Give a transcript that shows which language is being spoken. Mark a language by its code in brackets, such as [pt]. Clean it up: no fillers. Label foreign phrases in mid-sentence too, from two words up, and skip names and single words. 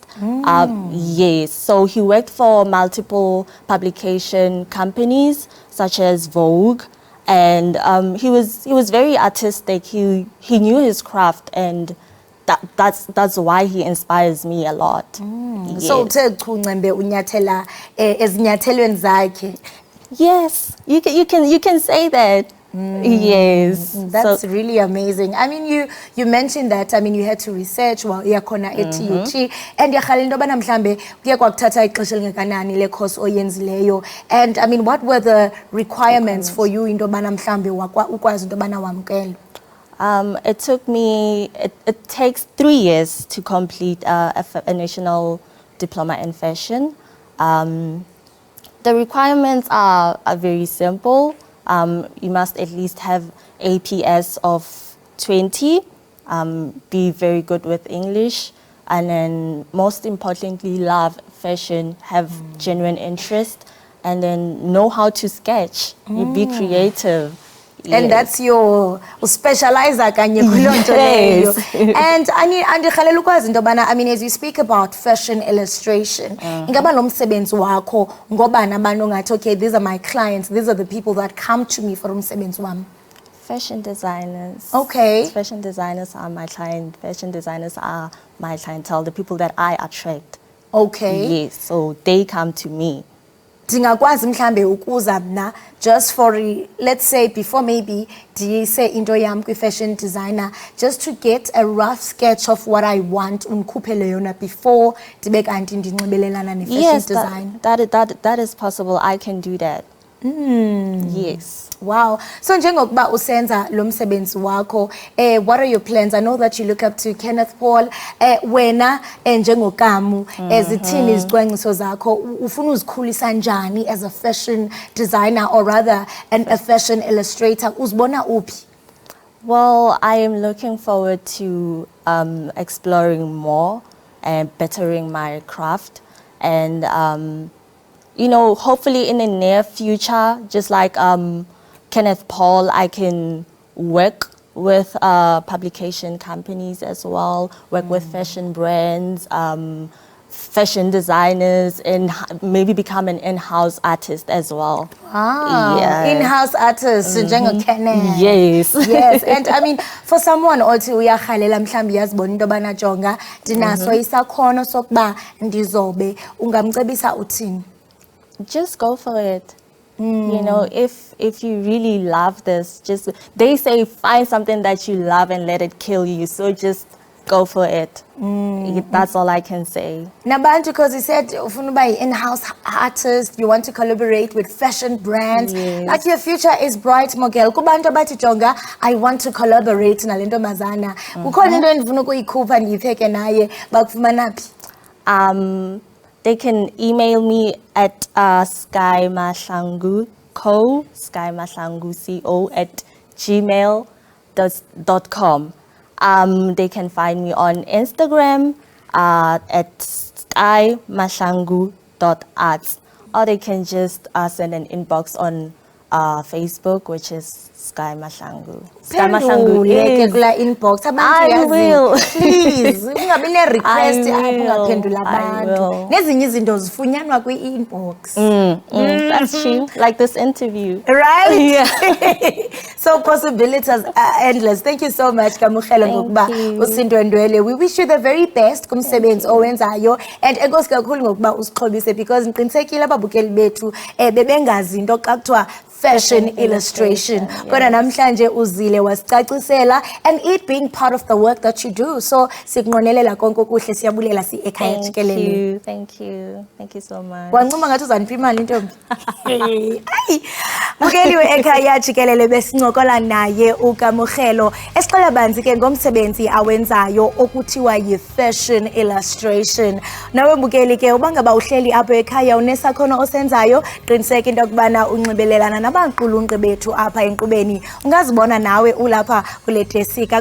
[en] Yes, so he worked for multiple publication companies such as Vogue, and he was very artistic. He knew his craft, and that's why he inspires me a lot. Yes. [xh] So uthe Chungcembe unyathela ezinyathelweni zakhe. [en] Yes, you can say that. Yes, That's really amazing. I mean, you mentioned that. I mean, you had to research while [xh] yakhona eTUT, and yakhala into yobana mhlambe kuye kwakuthatha ixesha elingakanani le course oyenzileyo. [en] And I mean, what were the requirements for you [xh] into yobana mhlambe ukwazi into yobana wamkelwe? [en] It took me. It takes 3 years to complete a national diploma in fashion. The requirements are very simple. You must at least have APS of 20, be very good with English, and then most importantly, love fashion, have genuine interest, and then know how to sketch. You be creative. And that's your specializer [xh] kanye kulonto leyo. And andikhalela ukwazi into yobana, [en] I mean, as you speak about fashion illustration, [xh] ingaba lo msebenzi wakho ngobani abantu ongathi, [en] okay, these are my clients, these are the people that come to me for [xh] umsebenzi wami? [en] Fashion designers. Okay. Fashion designers are my client. Fashion designers are my clientele, the people that I attract. Okay. Yes, so they come to me. [xh] Ndingakwazi mhlambe ukuza mna [en] just for let's say before maybe [xh] ndiyise into yam kwi-fashion designer, [en] just to get a rough sketch of what I want [xh] undikhuphele yona [en] before [xh] ndibe kanti ndinxibelelana ne-fashion [en] Yes, design. that is possible. I can do that. Yes. [xh] Wow. So njengokuba usenza lo msebenzi wakho, [en] what are your plans? I know that you look up to Kenneth Paul. [xh] Wena njengokamu, ezithini izicwangciso zakho? Ufuna uzikhulisa njani [en] as a fashion designer, or rather a fashion illustrator? [xh] Uzibona uphi? [en] Well, I am looking forward to exploring more and bettering my craft, and hopefully in the near future, just like Kenneth Paul, I can work with publication companies as well, work with fashion brands, fashion designers, and maybe become an in-house artist as well. Yeah. In-house artist, njengo-Kenneth. Yes. Yes, and I mean, for someone [xh] othi uyakhalela mhlambi yazibona into yobana jonga ndinaso isakhono sokuba ndizobe, ungamcebisa uthini? [en] Just go for it. If you really love this, they say find something that you love and let it kill you. So just go for it. That's all I can say. Nabantu, because you said [xh] ufuna uba [en] in-house artist, you want to collaborate with fashion brands. Yes. Like your future is bright, Mogel. [xh] Kubantu abathi jonga, [en] I want to collaborate [xh] nale ntombazana. Kukhona into endifuna ukuyikhupha ndiyipheke naye, bakufumana phi? [en] They can email me at skymahlangu@gmail.com. They can find me on Instagram at skymahlangu.arts, or they can just send an inbox on Facebook, which is Sky Mahlangu. Sky Mahlangu is. Inbox. I will. Please, [xh] ungabi ne-request [en] I [xh] apho [en] will. [xh] ungaphendula [en] I [xh] abantu. [en] will. [xh] Nezinye izinto zifunyanwa kwi-inbox. [en] That's true. Like this interview. Right? Yeah. So possibilities are endless. Thank you so much, [xh] Kamukhela, ngokuba [en] you. [xh] usindwendwele. [en] We wish you the very best [xh] kumsebenzi owenzayo, and enkosi kakhulu ngokuba usixhobise, because ngiqinisekile ababukeli bethu bebengazi into xa kuthiwa [en] fashion illustration. [xh] Kodwa namhlanje uzile wasicacisela, [en] and it being part of the work that you do. [xh] So sikunqonelela konke okuhle, siyabulela si-Ekhaya Jikelele. [en] Thank you so much. [xh] Wancuma ngathi uzanipha imali intombi. Ayi, mukeli we-Ekhaya Jikelele besincokola naye uKamukhelo esixela banzi ke ngomsebenzi awenzayo okuthiwa yi- [en] fashion illustration. [xh] Nawe mbukeli ke ubangaba uhleli apho ekhaya unesakhono osenzayo, qiniseka into yokubana unxibelelana nabaqulunqi bethu apha enkqubeni, ungazibona nawe ulapha kule desika.